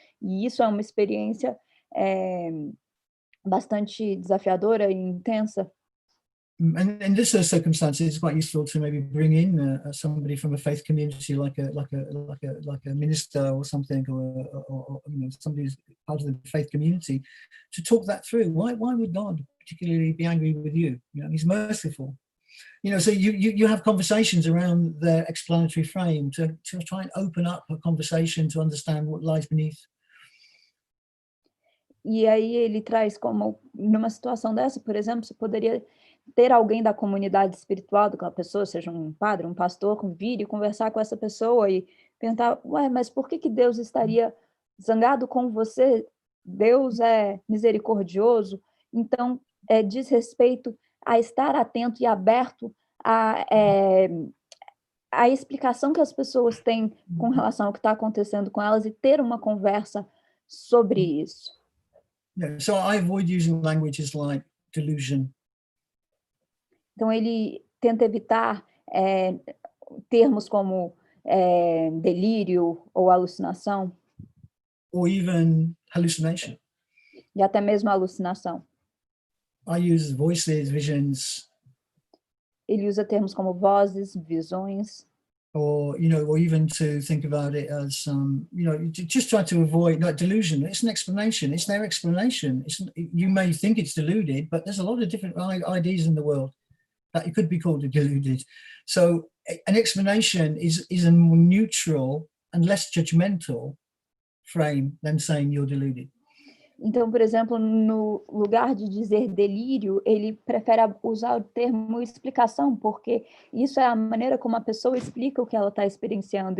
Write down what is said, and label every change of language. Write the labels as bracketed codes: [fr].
[pt] E isso é uma experiência bastante desafiadora e intensa. [en] And in this circumstances, it's quite useful to maybe bring in somebody from a faith community, like a minister or something, or you know, somebody who's part of the faith community, to talk that through. Why would God particularly be angry with you? You know, He's merciful. You know, so you have conversations around the explanatory frame to try and open up a conversation to understand what lies beneath. [pt] E aí ele traz como, numa situação dessa, por exemplo, você poderia ter alguém da comunidade espiritual daquela pessoa, seja um padre, um pastor, vir e conversar com essa pessoa e perguntar, mas por que Deus estaria zangado com você? Deus é misericordioso. Então, diz respeito a estar atento e aberto à explicação que as pessoas têm com relação ao que está acontecendo com elas e ter uma conversa sobre isso. [en] Yeah, so I avoid using languages like delusion. [pt] Então, ele tenta evitar termos como delírio ou alucinação. [en] Or even hallucination. [pt] E até mesmo alucinação. [en] I use voices, visions. [pt] Ele usa termos como vozes, visões. [en] Or, you know, or even to think about it as, you know, just try to avoid like delusion. It's an explanation. It's their explanation. You may think it's deluded, but there's a lot of different ideas in the world that it could be called deluded. So an explanation is a more neutral and less judgmental frame than saying you're deluded. [pt] Então, por exemplo, no lugar de dizer delírio, ele prefere usar o termo explicação, porque isso é a maneira como a pessoa explica o que ela está experienciando.